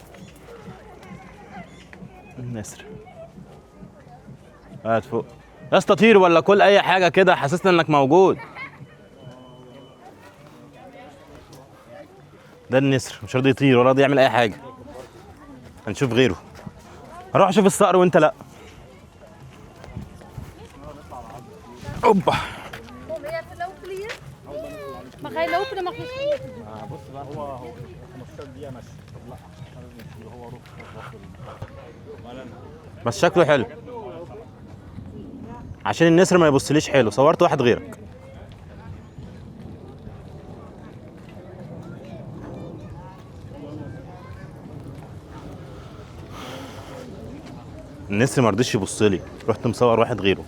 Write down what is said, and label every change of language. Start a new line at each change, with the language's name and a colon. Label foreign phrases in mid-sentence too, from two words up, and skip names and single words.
Arabic: النسر قاعد فوق يا اسطى، طير ولا كل اي حاجه كده، حسسنا انك موجود. ده النسر مش راضي يطير ولا راضي يعمل اي حاجه. هنشوف غيره. هروح اشوف الصقر وانت لا. اوبا
Dutch: Mag hij lopen, dan mag je schieten.
Arabic: بص بقى هو 15 دقيقه ماشي. طب لا لازم هو روح. بس شكله حلو عشان النسر ما يبصليش حلو، صورت واحد غيرك. النسر ما رضيش يبص لي، رحت مصور واحد غيره.